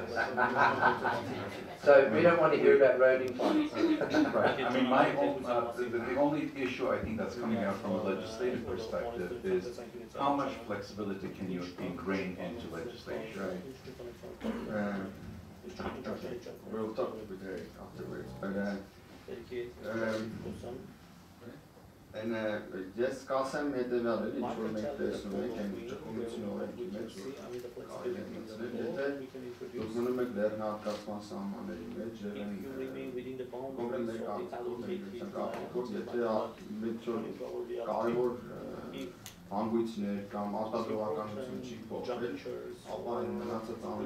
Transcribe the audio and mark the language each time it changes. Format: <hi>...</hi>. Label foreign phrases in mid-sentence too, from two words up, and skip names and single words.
<en>So we don't want to hear about roading plans. Right. I mean, the only issue I think that's coming out from a legislative perspective is how much flexibility can you ingrain into legislation? Okay, we'll talk with Eric afterwards.</en> <hy>Ես կասեմ հետևյալ էլ, ինչ որ մենք տեսնում ենք այն ճկունություն օրենքի մեջ, որ կարելի է մտցնել, եթե դուք մնում եք լեռնահատկացման սահմանների մեջ, կոնկրետ մեկ արտադրության կապակցությամբ, եթե մեծ կարևոր հանգույցներ կամ արտադրողականություն չի փոխվել, ապա այն մնացած ամեն</hy>